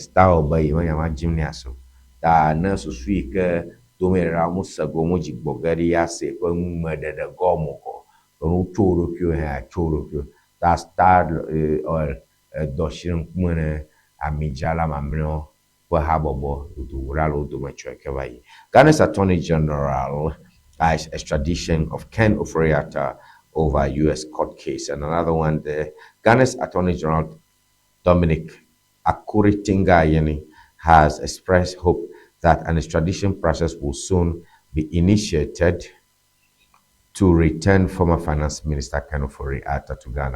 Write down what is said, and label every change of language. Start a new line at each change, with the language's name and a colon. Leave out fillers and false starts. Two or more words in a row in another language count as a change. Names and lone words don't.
Ewe: Star Oil be yeme nya ma dzim nɛ o. Ta ne susu yi ke tome ɖeɖa mose go modzi gbɔ ge ɖi ase ƒe ŋumeɖeɖe gɔme o kɔ wotso wo ɖokuiwo hã tso wo ɖokuiwo. Ta Star Oil edo asi ɖe ŋkume ne amidzrala mamlɛawo ƒe habɔbɔ dodoɖa le wo dome tsɔe ke va yi.
English: Ghana's Attorney General eyes extradition of Ken Ofori-Atta over U.S. court case. And another one there, Ghana's Attorney General Dominic Akuritinga-Ayeni has expressed hope that an extradition process will soon be initiated to return former Finance Minister Ken Ofori-Atta to Ghana.